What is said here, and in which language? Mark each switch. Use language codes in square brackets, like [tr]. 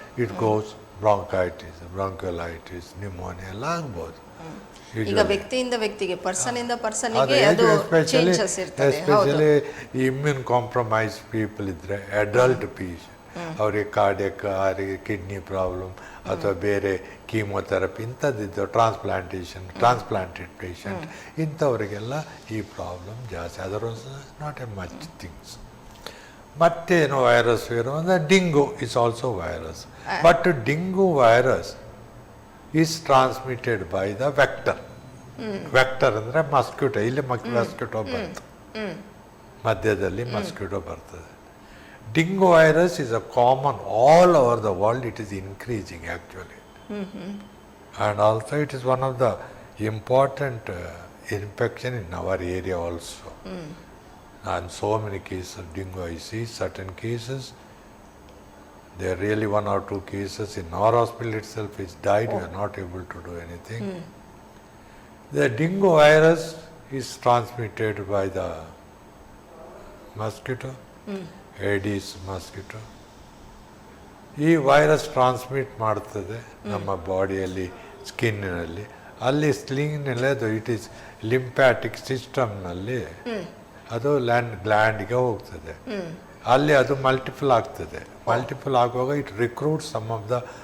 [en] It goes bronchitis, bronchiolitis, pneumonia [kn] ಎಲ್ಲ ಆಗ್ಬೋದು. ಈಗ ವ್ಯಕ್ತಿಯಿಂದ ವ್ಯಕ್ತಿಗೆ, ಪರ್ಸನ್ ಇಂದ ಪರ್ಸನ್ಗೆ ಅದು ಚೇಂಜಸ್ ಇರ್ತದೆ. ಎಸ್ಪೆಷಲಿ [en] immune compromise people [kn] ಇದ್ರೆ, ಅಡಲ್ಟ್ ಪೇಷಂಟ್, ಅವರಿಗೆ ಕಾರ್ಡಿಯಕ್, ಅವರಿಗೆ ಕಿಡ್ನಿ ಪ್ರಾಬ್ಲಮ್ ಅಥವಾ ಬೇರೆ ಕೀಮೋಥೆರಪಿ ಇಂಥದ್ದಿದ್ದು, ಟ್ರಾನ್ಸ್ಪ್ಲಾಂಟೆಡ್ ಪೇಷಂಟ್, ಇಂಥವರಿಗೆಲ್ಲ ಈ ಪ್ರಾಬ್ಲಮ್ ಜಾಸ್ತಿ. [en] Otherwise not a much things. [kn] ಮತ್ತೇನು ವೈರಸ್ ಅಂದರೆ [en] Dengue is also virus. But dengue virus is transmitted by the vector. [kn] Vector ಅಂದರೆ ಮಸ್ಕಿಟೋ. ಇಲ್ಲಿ ಮಸ್ಕಿಟೋ ಬಂತು, ಮಧ್ಯದಲ್ಲಿ ಮಸ್ಕಿಟೋ ಬರ್ತದೆ. [en] Dengue virus is a common all over the world. It is increasing actually. And also it is one of the important infection in our area also. And so many cases of dengue I see. Certain cases, there are really 1 or 2 cases in our hospital itself which died. We are not able to do anything. The dengue virus is transmitted by the mosquito, Aedes mosquito. [kn] ಈ virus transmit ಮಾಡ್ತದೆ ನಮ್ಮ ಬಾಡಿಯಲ್ಲಿ, ಸ್ಕಿನ್ನಲ್ಲಿ. ಅಲ್ಲಿ ಸ್ಕಿನ್ನಲ್ಲಿ ಅದು [en] it is lymphatic ಸಿಸ್ಟಮ್ನಲ್ಲಿ [kn] ಅದು ಗ್ಲ್ಯಾಂಡ್ಗೆ ಹೋಗ್ತದೆ. ಅಲ್ಲಿ ಅದು ಮಲ್ಟಿಪಲ್ ಆಗ್ತದೆ. ಮಲ್ಟಿಪಲ್ ಆಗುವಾಗ [en] it recruit some of the